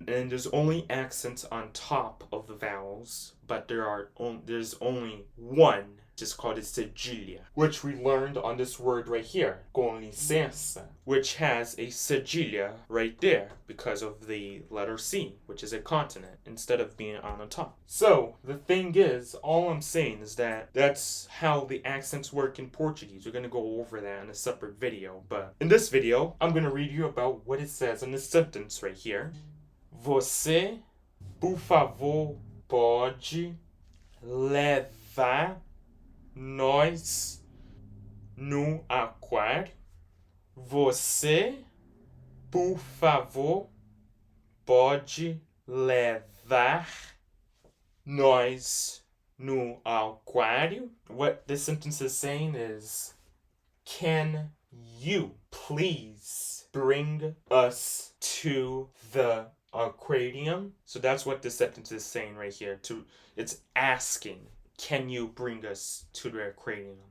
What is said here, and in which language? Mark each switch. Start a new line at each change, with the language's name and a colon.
English: And there's only accents on top of the vowels, but there's only one, just called it cedilha, which we learned on this word right here,
Portuguese: com licença,
English: which has a cedilha right there because of the letter C, which is a consonant, instead of being on the top. So the thing is, all I'm saying is that that's how the accents work in Portuguese. We're going to go over that in a separate video, but in this video, I'm going to read you about what it says in this sentence right here.
Portuguese: Você, por favor, pode levar nós no aquário? Você, por favor, pode levar nós no aquário?
English: What this sentence is saying is, can you please bring us to the aquarium? So that's what this sentence is saying right here. It's asking, can you bring us to the aquarium?